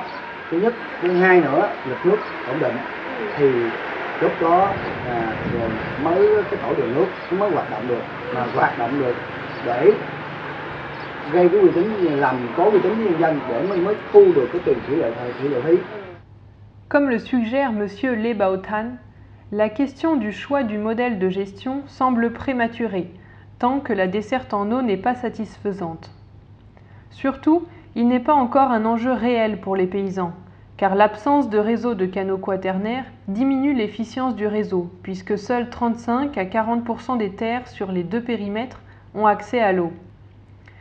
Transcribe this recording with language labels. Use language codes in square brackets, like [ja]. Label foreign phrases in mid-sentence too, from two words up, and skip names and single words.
[vi] Thứ nhất, thứ hai nữa lực nước ổn định thì lúc đó rồi mới cái tổ đường nước mới hoạt động được, mà hoạt động được để gây cái uy tín, làm có uy tín với nhân dân để mới thu được cái tiền thủy lợi phí. [fr] Comme le suggère Monsieur Lê Bảo Than, la question du choix du modèle de gestion semble prématurée, tant que la desserte en eau n'est pas satisfaisante. Surtout, il n'est pas encore un enjeu réel pour les paysans, car l'absence de réseau de canaux quaternaires diminue l'efficience du réseau, puisque seuls 35 à 40% des terres sur les 2 périmètres ont accès à l'eau.